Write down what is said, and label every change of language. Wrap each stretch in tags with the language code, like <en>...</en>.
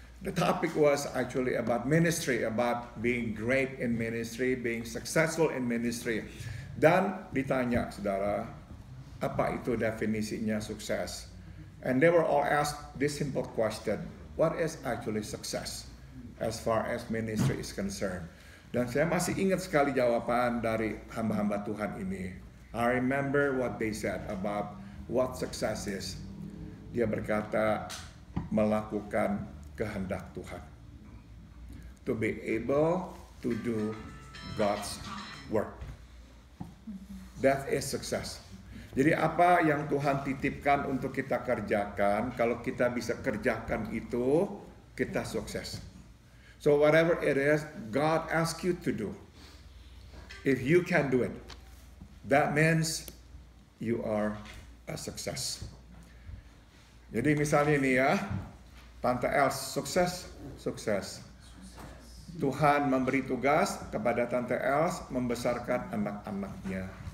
<en>The topic was actually about ministry, about being great in ministry, being successful in ministry.</en> <id>Dan ditanya, saudara, apa itu definisinya sukses?</id> <en>And they were all asked this simple question. What is actually success as far as ministry is concerned?</en> <id>Dan saya masih ingat sekali jawaban dari hamba-hamba Tuhan ini.</id> <en>I remember what they said about what success is.</en> <id>Dia berkata, melakukan kehendak Tuhan.</id> <en>To be able to do God's work. That is success.</en> <id>Jadi apa yang Tuhan titipkan untuk kita kerjakan, kalau kita bisa kerjakan itu, kita sukses.</id> <en>So whatever it is, God asks you to do. If you can do it, that means you are a success.</en> <id>Jadi misalnya ini ya, Tante Els sukses, sukses. Tuhan memberi tugas kepada Tante Els membesarkan anak-anaknya.</id>